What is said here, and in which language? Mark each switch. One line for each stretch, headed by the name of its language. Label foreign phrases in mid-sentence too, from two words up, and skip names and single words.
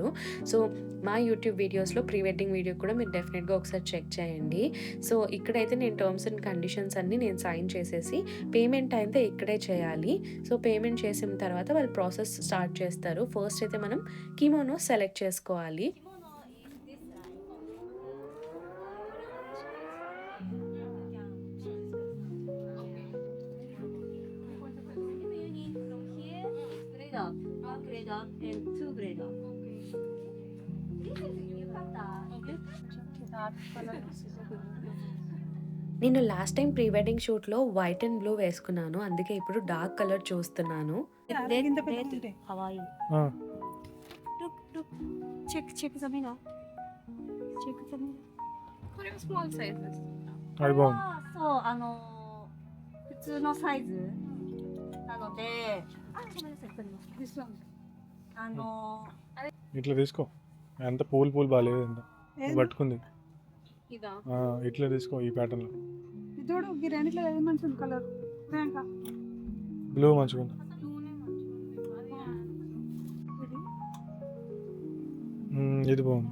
Telugu: సో మా యూట్యూబ్ వీడియోస్లో
English: pre wedding video
Telugu: కూడా మీరు డెఫినెట్గా ఒకసారి చెక్ చేయండి. సో ఇక్కడైతే నేను
English: terms and conditions
Telugu: అన్నీ నేను సైన్ చేసేసి పేమెంట్ అయితే ఇక్కడే చేయాలి. సో పేమెంట్ చేసిన తర్వాత వాళ్ళు
English: process start
Telugu: చేస్తారు. ఫస్ట్ అయితే మనం కిమోనో సెలెక్ట్ చేసుకోవాలి.
English: One grade up and 2 grade up. This is yukata.
Telugu: నేను
English: last time pre wedding shoot white and blue
Telugu: వేసుకున్నాను. అందుకే ఇప్పుడు
English: dark color
Telugu: చూస్తున్నాను.
Japanese: Kawaii.
English: Look. Check the mirror. Check the mirror. small sizes.
Telugu: అది బాగుంది.
Japanese: そう普通のサイズなので、ごめんなさい、取ります。
English: This one.
Telugu: ఇట్లా తీసుకో. ఎంత పూలు బాగాలేదు ఎంత పట్టుకుంది. ఇదా ఇట్లా తీసుకో ఈ ప్యాటర్న్లో. చూడు ఈ రెండిట్లో ఏది మంచిది కలర్? ప్రియాంక బ్లూ మంచిగా ఉంది. ఇది బాగుంది.